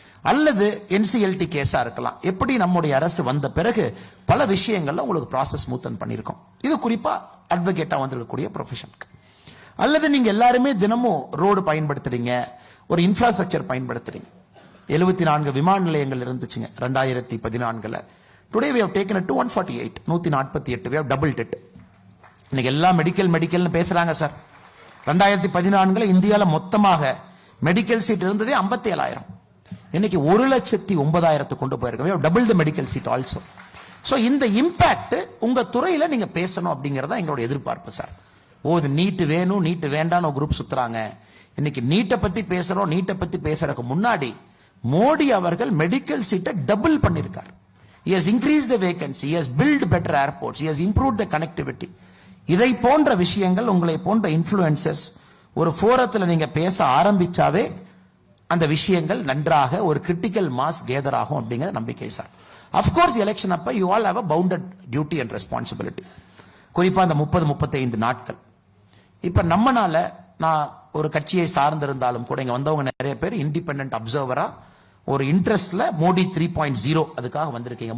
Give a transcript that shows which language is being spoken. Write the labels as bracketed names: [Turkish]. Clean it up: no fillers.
[Tamil] அல்லது என்சிஎல்டி கேஸா இருக்கலாம். எப்படி நம்முடைய அரசு வந்த பிறகு பல விஷயங்கள்ல உங்களுக்கு ப்ராசஸ் ஸ்மூத்தன் பண்ணியிருக்கோம். இது குறிப்பா அட்வொகேட்டா வந்திருக்கக்கூடிய ப்ரொஃபஷனுக்கு. அல்லது நீங்க எல்லாருமே தினமும் ரோடு பயன்படுத்துறீங்க, ஒரு இன்ஃப்ராஸ்ட்ரக்சர் பயன்படுத்துறீங்க. 74 விமான நிலையங்கள் இருந்துச்சுங்க 2014. [English] Today we have taken it to 148, 148. we have doubled it. [Tamil] இன்னைக்கு எல்லாம் மெடிக்கல்னு பேசுறாங்க சார். 2014 இந்தியாவில் மொத்தமாக மெடிக்கல் சீட் இருந்ததே 57,000. இன்னைக்கு 1,09,000 கொண்டு போயிருக்கோம். [English] Double the medical seat also. [Tamil] So இந்த இம்பாக்ட் உங்க துறையில நீங்க பேசணும் அப்படிங்கறத எங்களோட எதிர்பார்ப்பு சார். இது நீட்டு வேணும் நீட்டு வேண்டான்னு ஒரு குரூப் சுத்துறாங்க. இன்னைக்கு நீட்டை பத்தி பேசுறோம். நீட்டை பத்தி பேசுறதுக்கு முன்னாடி மோடி அவர்கள் மெடிக்கல் சீட்டை டபுள் பண்ணிருக்கார். [English] He has increased the vacancy, he has built better airports, he has improved the connectivity. [Tamil] இதை போன்ற விஷயங்கள் உங்களை போன்ற இன்ஃப்ளூயன்சர்ஸ் ஒரு ஃபோரத்தில் நீங்க பேச ஆரம்பிச்சாவே அந்த விஷயங்கள் நன்றாக ஒரு கிரிட்டிக்கல் மாஸ் கேதர் ஆகும் அப்படிங்கிற நம்பிக்கை சார். [English] Of course election அப்ப you all have a bounded duty and responsibility. [Tamil] குறிப்பா அந்த 30-35 நாட்கள். இப்ப நம்மனால நான் ஒரு கட்சியை சார்ந்திருந்தாலும் கூட இங்க வந்தவங்க நிறைய பேர் இண்டிபெண்டன்ட் அப்சர்வரா ஒரு இன்ட்ரெஸ்ட்ல மோடி 3.0 அதுக்காக வந்திருக்கீங்க.